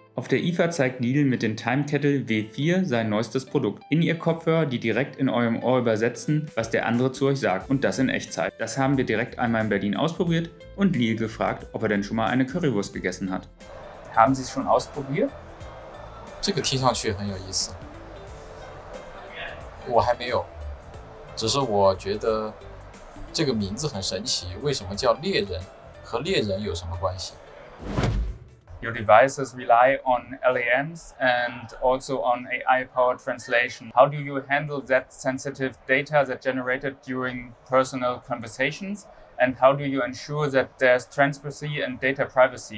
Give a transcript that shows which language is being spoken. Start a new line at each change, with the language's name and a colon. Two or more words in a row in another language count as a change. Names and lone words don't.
German: Auf der IFA zeigt Leal mit dem TimeKettle W4 sein neuestes Produkt. In ihr Kopfhörer, die direkt in eurem Ohr übersetzen, was der andere zu euch sagt, und das in Echtzeit. Das haben wir direkt einmal in Berlin ausprobiert und Leal gefragt, ob er denn schon mal eine Currywurst gegessen hat. Haben Sie es schon ausprobiert?
Chinese: 这个听上去很有意思，我还没有，只是我觉得这个名字很神奇，为什么叫猎人？和猎人有什么关系？
English: Your devices rely on LAMs and also on AI-powered translation. How do you handle that sensitive data that's generated during personal conversations? And how do you ensure that there's transparency and data privacy?